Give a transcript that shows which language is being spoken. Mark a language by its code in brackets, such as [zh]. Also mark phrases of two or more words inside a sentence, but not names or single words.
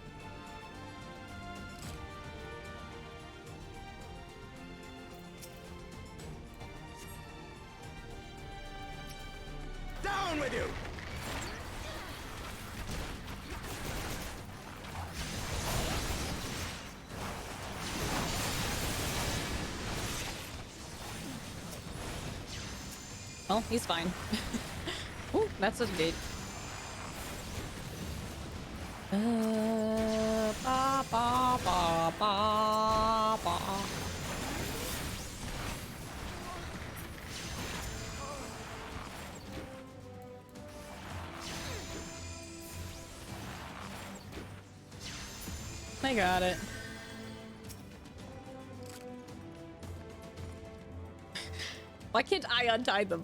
[en] Down with you! Oh, he's fine. Ooh, that's a gate. Ba, ba, ba, ba, ba. I got it. Why can't I untie them?